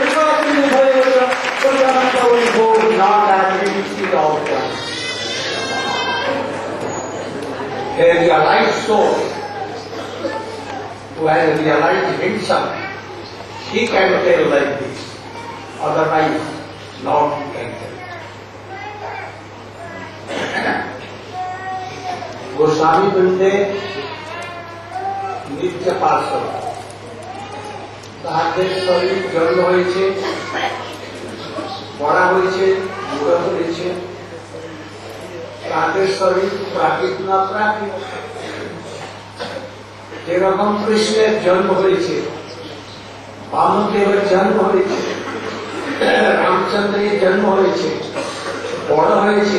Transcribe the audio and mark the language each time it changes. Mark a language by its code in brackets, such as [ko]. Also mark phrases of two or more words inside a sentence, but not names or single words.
[en] not activity of God. A realized soul who has realized himself, he can tell like this. Otherwise, not he can tell. [bn] গোস্বামী বৃন্দে নিত্য পার্ষদ তাদের শরীর জন্ম হয়েছে, বড়া হয়েছে, বুড়ো হয়েছে, তাদের শরীর প্রাকৃত না প্রাকৃত। যেরকম কৃষ্ণের জন্ম হয়েছে, বামদেবের জন্ম হয়েছে, রামচন্দ্রের জন্ম হয়েছে, বড় হয়েছে।